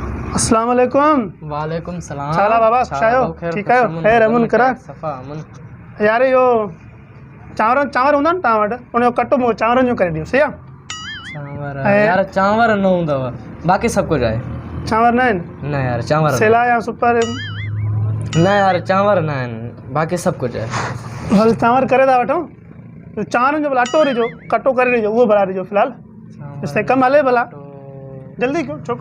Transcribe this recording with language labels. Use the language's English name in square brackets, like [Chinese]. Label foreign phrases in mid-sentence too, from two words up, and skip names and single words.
[Arabic] السلام عليكم. وعليكم السلام. [Sindhi] छाला बाबा शायो ठीक है खैर अमन करा सफा अमन यार यो चांवर हूंदा न तव्हां वटि उन जो कटो मूंखे चांवरनि जो करे ॾियो सही आहे। चांवर यार चांवर न हूंदव बाक़ी सब कुछ आहे। चांवर न आहिनि न यार चांवर सेला या सुपर न यार चांवर न आहिनि बाक़ी सब कुछ आहे। हल चांवर करे था वठूं चांवरनि जो भला अटो ॾिजो कटो करे ॾिजो उहो भला ॾिजो फ़िलहाल इसते कमु हले भला जल्दी कयो छोकिरो